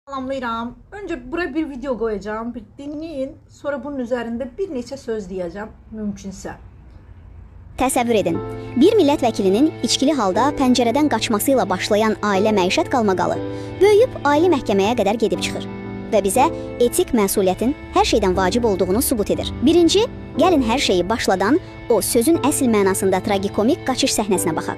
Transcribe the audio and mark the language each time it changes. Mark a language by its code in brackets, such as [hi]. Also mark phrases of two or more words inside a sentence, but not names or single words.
[az] Salamlayıram. [tr] Önce buraya bir video koyacağım. Bir dinleyin. Sonra bunun üzerinde bir neçə söz diyeceğim mümkünsə. [az] Təsəvvür edin, bir millət vəkilinin içkili halda pəncərədən qaçmasıyla başlayan ailə məişət qalmaqalı böyüyüb ali məhkəməyə qədər gedib çıxır və bizə etik məsuliyyətin hər şeydən vacib olduğunu sübut edir. Birinci, gəlin hər şeyi başladan o sözün əsl mənasında tragikomik qaçış səhnəsinə baxaq.